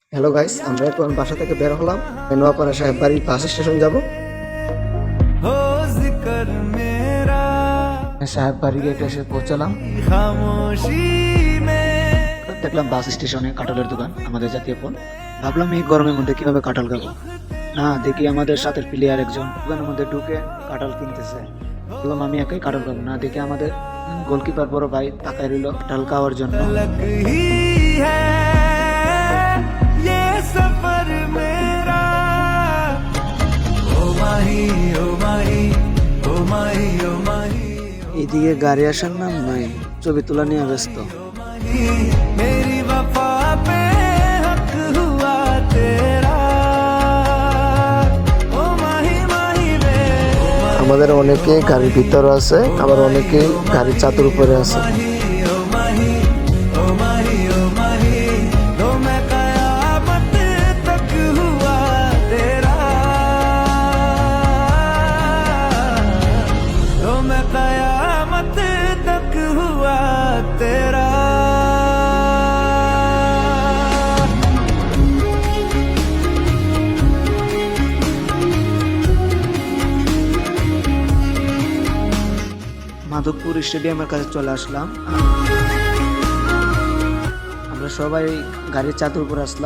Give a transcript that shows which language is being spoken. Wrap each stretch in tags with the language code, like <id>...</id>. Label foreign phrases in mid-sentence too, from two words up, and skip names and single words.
<en>Hello guys,</en> <bn>আমরা এখন বাসা থেকে বের হলাম। নোয়াপাড়া সাহেব বাড়ি বাস স্টেশন যাব।</bn> <hi>हो जिक्र मेरा</hi> <bn>সাহেব বাড়ি গেটে এসে পৌঁছালাম।</bn> <hi>खामोशी में</hi> <bn>দেখলাম বাস স্টেশনে কাঁঠালের দোকান, আমাদের জাতীয় ফল। ভাবলাম এই গরমের মধ্যে কিভাবে কাঁঠাল খাবো। না, দেখি আমাদের সাথে প্লেয়ার একজন দোকানের মধ্যে ঢুকে কাঁঠাল কিনতেছে। বললাম আমি একাই কাঁঠাল খাবো না, দেখি আমাদের গোলকিপার বড় ভাই তাকায় রইল কাঁঠাল খাওয়ার জন্য।</bn> <hi>अलग ही है ये सफर मेरा ओ माही ओ माही ओ माही ओ माही</hi> <bn>এইদিকে গাড়ি আসার নাম নাই, ছবি তোলা নিয়ে ব্যস্ত।</bn> <hi>मेरी वफा पे हक हुआ तेरा ओ माही माही वे</hi> <bn>আমাদের অনেকে গাড়ির ভিতরে আছে, আবার অনেকে গাড়ির ছাদের উপরে আছে।</bn> <hi>ओ माही ओ माही ओ माही लो मैं कयामत तक हुआ तेरा लो मैं कयामत तक हुआ तेरा</hi> <bn>মাধবপুর স্টেডিয়ামের কাছে চলে আসলাম। আমরা সবাই গাড়ির চাদর উপর আসলাম।</bn>